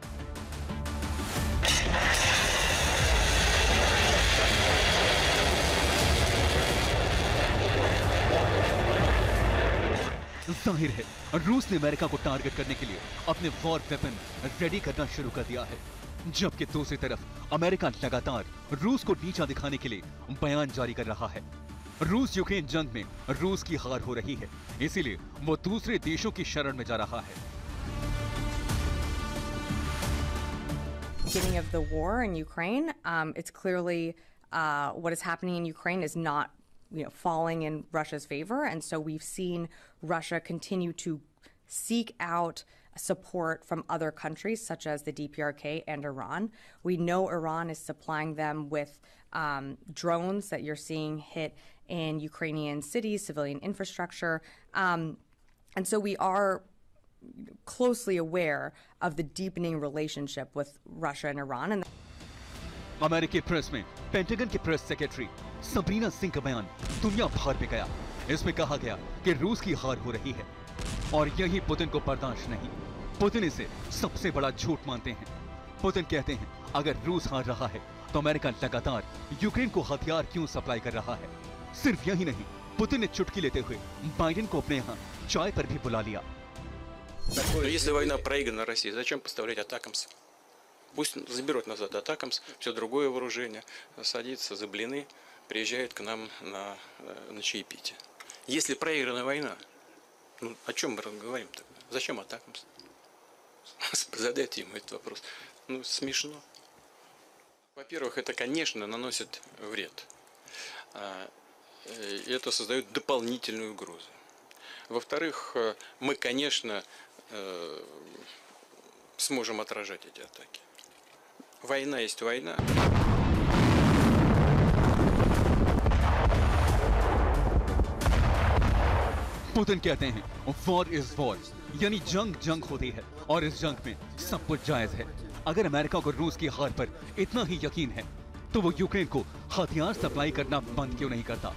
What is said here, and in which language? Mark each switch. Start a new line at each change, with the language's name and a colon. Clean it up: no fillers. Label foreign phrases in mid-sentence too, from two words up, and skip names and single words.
Hindi: जाहिर है रूस ने अमेरिका को टारगेट करने के लिए अपने
English: war weapon
Hindi: रेडी करना शुरू कर दिया है, जबकि दूसरी तरफ अमेरिका लगातार रूस को नीचा दिखाने के लिए बयान जारी कर रहा है। रूस यूक्रेन जंग में रूस की हार हो रही है, इसीलिए वो दूसरे देशों की शरण में जा रहा है।
English: Beginning of the war in Ukraine, it's clearly what is happening in Ukraine is not falling in Russia's favor, and so we've seen Russia continue to seek out support from other countries such as the DPRK and Iran. We know Iran is supplying them with drones that you're seeing hit in Ukrainian cities, civilian infrastructure, and so we are closely aware of the deepening relationship with Russia and Iran. And
Hindi: अमेरिकी प्रेस में पेंटागन के प्रेस सेक्रेटरी सबरीना सिंह का बयान दुनिया भर में गया। इसमें कहा गया कि रूस की हार हो रही है और यही पुतिन को बर्दाश्त नहीं। पुतिन इसे सबसे बड़ा झूठ मानते हैं। पुतिन कहते हैं अगर रूस हार रहा है तो अमेरिका लगातार यूक्रेन को हथियार क्यों सप्लाई कर रहा है। सिर्फ यही नहीं, पुतिन ने चुटकी लेते हुए बाइडेन को अपने यहाँ चाय पर भी बुला लिया।
Russian: Если война проиграна России, зачем поставлять атакамс? Пусть заберут назад атакамс, все другое вооружение, садится за блины, приезжает к нам на чаепитие. Если проиграна война, ну о чем мы говорим тогда? Зачем атакамс? Задайте ему этот вопрос. Ну, смешно. Во-первых, это, конечно, наносит вред. И это создает дополнительную угрозу. Во-вторых, мы, конечно, сможем отражать эти атаки. Война есть война.
Hindi: पुतिन कहते हैं
English: war is war,
Hindi: यानी जंग जंग होती है और इस जंग में सब कुछ जायज है। अगर अमेरिका को रूस की हार पर इतना ही यकीन है तो वो यूक्रेन को हथियार सप्लाई करना बंद क्यों नहीं करता।